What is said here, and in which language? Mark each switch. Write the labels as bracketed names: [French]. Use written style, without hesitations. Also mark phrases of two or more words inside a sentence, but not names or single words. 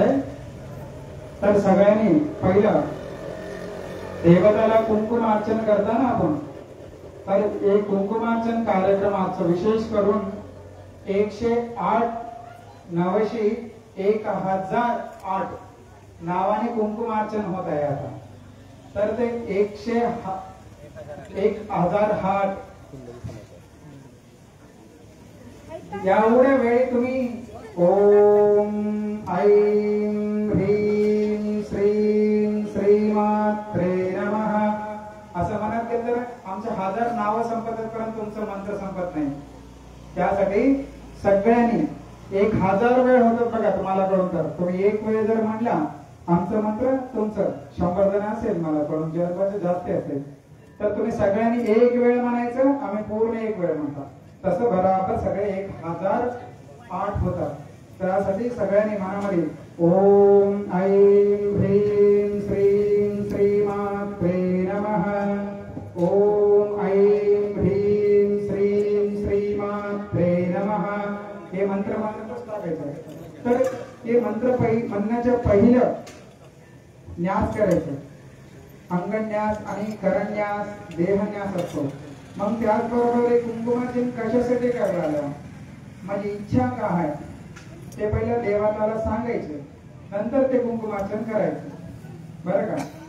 [Marathi] तर सगळ्यांनी पहिलं देवताला कुंकुमार्चन करताना आपण, तर एक कुंकुमार्चन कार्यक्रमाचं विशेष करून 108 900 1008 नावाने कुंकुमार्चन होत आहे आता. तर ते 1008 एवढ्या वेळी तुम्ही [Sanskrit] ओम ऐं ह्रीं श्रीं श्रीमात्रे नमः [Marathi] असं म्हणत गेलं तर आमचे 1000 नावं संपतात परंतु तुमचं मंत्र संपत नाही. त्यासाठी सगळ्यांनी 1000 वेळ होतो बघा तुम्हाला कळून. तर तुम्ही एक वेळ जर म्हणला आमचं मंत्र तुमचं 100 जण असेल मला कळून जास्त असेल तर तुम्ही सगळ्यांनी एक वेळ म्हणायचं, आम्ही पूर्ण एक वेळ म्हणतात. तसं बरोबर सगळे 1008 होतात. त्यासाठी सगळ्यांनी मनामध्ये [Sanskrit] ओम ऐं ह्रीं श्रीं श्रीमात्रे नमः, ओम ऐं ह्रीं श्रीं श्रीमात्रे नमः [Marathi] हे मंत्र म्हणतच टाकायचं. तर हे मंत्र म्हणण्याच्या पहिलं न्यास करायचं. अंगन्यास आणि करन्यास देहन्यास असतो. मग त्याचबरोबर कुंकुमार्चन कशासाठी करायला, माझी इच्छा काय आहे ते पहिलं देवताला सांगायचं, नंतर ते कुंकुमार्चन करायचं बरं का.